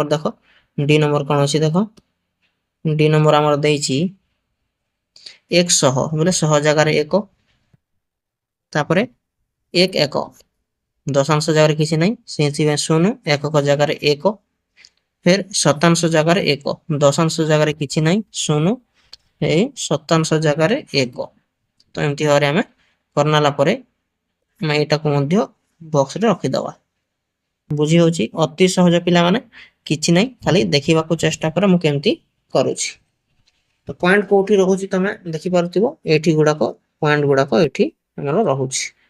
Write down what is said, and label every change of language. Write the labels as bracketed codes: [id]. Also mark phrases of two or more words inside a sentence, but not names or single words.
[or] ଦେଖ [en] D number [or] କଣ ଅଛି ଦେଖ, [en] D number [or] ଆମର ଦେଇଛି 100 ବୋଲେ 100 ଜାଗାରେ 1, ତାପରେ 1 1, ଦଶାଂଶ ଜାଗାରେ କିଛି ନାହିଁ ସେଥିପାଇଁ 0, ଏକକ ଜାଗାରେ 1, ଫେର ଶତାଂଶ ଜାଗାରେ 1, ଦଶାଂଶ ଜାଗାରେ କିଛି ନାହିଁ 0, ଏଇ ଶତାଂଶ ଜାଗାରେ 1। ତ ଏମିତି ଭାବରେ ଆମେ କରିନେଲା ପରେ ଆମେ ଏଇଟାକୁ ମଧ୍ୟ ବକ୍ସରେ ରଖିଦେବା। ବୁଝି ହେଉଛି ଅତି ସହଜ ପିଲାମାନେ, କିଛି ନାହିଁ, ଖାଲି ଦେଖିବାକୁ ଚେଷ୍ଟା କର ମୁଁ କେମିତି କରୁଛି। ତ ପଏଣ୍ଟ କୋଉଠି ରହୁଛି ତମେ ଦେଖିପାରୁଥିବ, ଏଇଠି ଗୁଡାକ ପଏଣ୍ଟ ଗୁଡାକ ଏଇଠି ଆମର ରହୁଛି।